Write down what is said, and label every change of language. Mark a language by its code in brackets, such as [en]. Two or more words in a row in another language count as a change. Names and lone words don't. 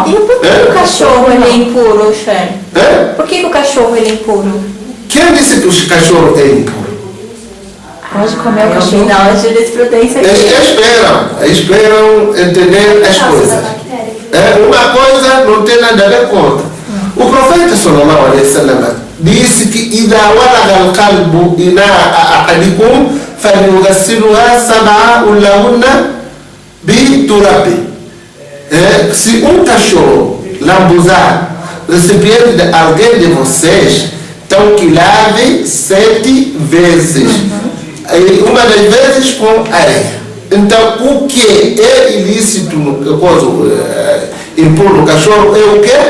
[pt] E por que o cachorro ele é impuro, Xé? Por que o cachorro ele é impuro? Quem disse que o cachorro é impuro? Pode comer o cachorro. Não, de jurisprudência aqui. Esperam entender as coisas. Uma coisa não tem nada a ver com outra. O profeta [ar] صلى الله عليه وسلم [pt] disse que [ar] إذا ولغ القلب إناء أحدكم فليغسلها سبع لهن بالتراب. [pt] Se um cachorro lambuzar o recipiente de alguém de vocês, então que lave 7 vezes. Uma das vezes com areia. Então, o que é ilícito no impuro no cachorro é o quê?